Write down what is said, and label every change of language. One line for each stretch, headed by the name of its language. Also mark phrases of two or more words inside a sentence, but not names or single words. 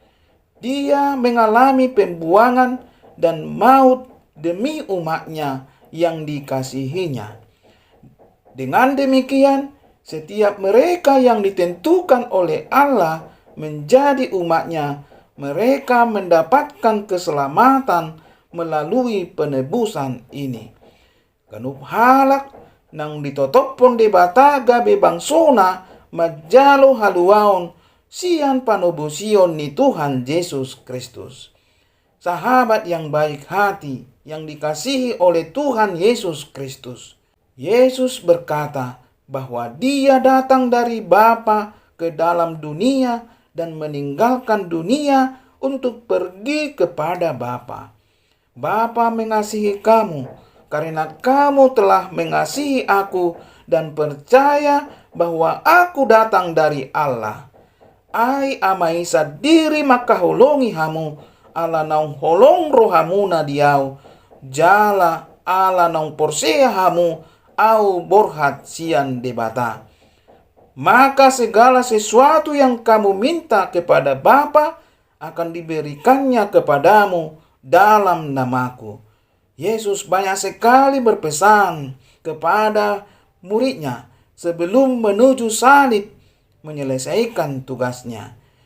Indonesian: Dia mengalami pembuangan dan maut demi umatnya yang dikasihinya. Dengan demikian, setiap mereka yang ditentukan oleh Allah menjadi umatnya, mereka mendapatkan keselamatan melalui penebusan ini.
Batak Toba: Kanup halak nang ditotopon de bataga bebangsona majalo haluaon sian panobusion ni Tuhan Yesus Kristus.
Indonesian: Sahabat yang baik hati yang dikasihi oleh Tuhan Yesus Kristus. Yesus berkata bahwa dia datang dari Bapa ke dalam dunia dan meninggalkan dunia untuk pergi kepada Bapa. Bapa mengasihi kamu karena kamu telah mengasihi aku dan percaya bahwa aku datang dari Allah.
Batak Toba: Ai amaisa diri makahulongi hamu ala naung holong rohamuna diau jala ala naung porsea hamu au borhat sian debata.
Indonesian: Maka segala sesuatu yang kamu minta kepada Bapa akan diberikannya kepadamu dalam namaku. Yesus banyak sekali berpesan kepada muridnya sebelum menuju salib menyelesaikan tugasnya.